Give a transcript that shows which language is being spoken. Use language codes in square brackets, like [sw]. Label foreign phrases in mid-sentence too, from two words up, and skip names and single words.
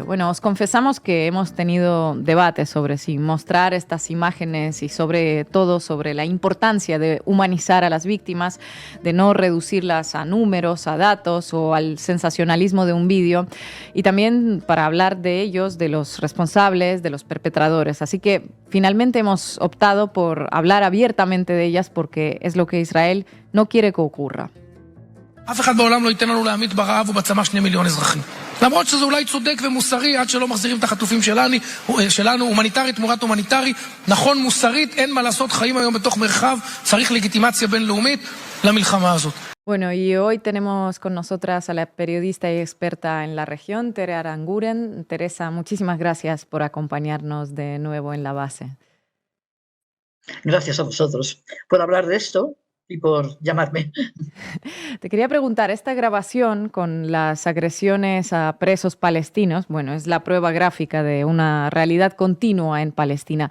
[es] Bueno, os confesamos que hemos tenido debates sobre si mostrar estas imágenes y sobre todo sobre la importancia de humanizar a las víctimas, de no reducirlas a números, a datos o al sensacionalismo de un vídeo, y también para hablar de ellos, de los responsables, de los perpetradores. Así que finalmente hemos optado por hablar abiertamente de ellas porque es lo que Israel no quiere que ocurra. [he] אף אחד בעולם לא ייתן לנו להמית ברעב ובצמא 2 מיליון אזרחים. למרות שזה אולי צודק ומוסרי עד שלא מחזירים את החטופים שלנו, הומניטרית תמורת הומניטרי, נכון מוסרית, אין מה לעשות, חיים היום בתוך מרחב, צריך לגיטימציה בינלאומית למלחמה הזאת. [es] Bueno, y hoy tenemos con nosotras a la periodista y experta en la región, Tere Aranguren. Teresa, muchísimas gracias por acompañarnos de nuevo en La Base. Gracias a vosotros por hablar de esto y por llamarme. Te quería preguntar, esta grabación con las agresiones a presos palestinos, bueno, es la prueba gráfica de una realidad continua en Palestina.